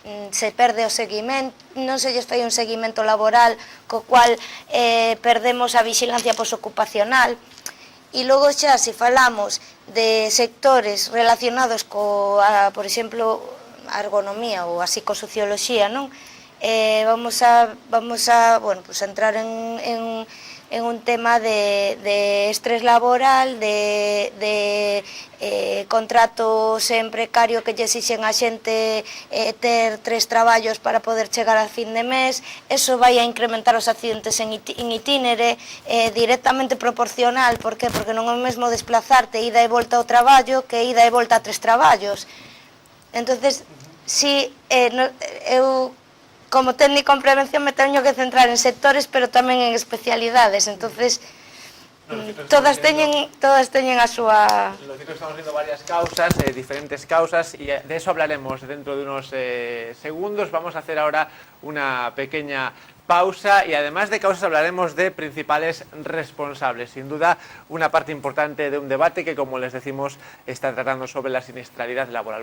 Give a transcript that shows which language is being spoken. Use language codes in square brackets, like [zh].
[gl] Se perde o seguimento, non se lles fai un seguimento laboral, co cual perdemos a vigilancia posocupacional. E logo xa, se falamos de sectores relacionados coa, por exemplo, a ergonomía ou a psicosocioloxía, non? [es] Vamos a bueno, pues entrar en un tema [gl] de estrés laboral, de contratos en precario que lle exixen a xente ter 3 traballos para poder chegar a fin de mes. Eso vai a incrementar os accidentes en itínere directamente proporcional. Por qué? Porque non é o mesmo desplazarte ida e volta ao traballo que ida e volta a 3 traballos. Entonces, si eu como técnico en prevención me teño que centrar en sectores, pero tamén en especialidades, entonces todas teñen a súa... [es] Lo cierto es que estamos viendo varias causas, diferentes causas, y de eso hablaremos dentro de unos segundos. Vamos a hacer ahora una pequeña pausa y además de causas hablaremos de principales responsables. Sin duda, una parte importante de un debate que, como les decimos, está tratando sobre la siniestralidad laboral.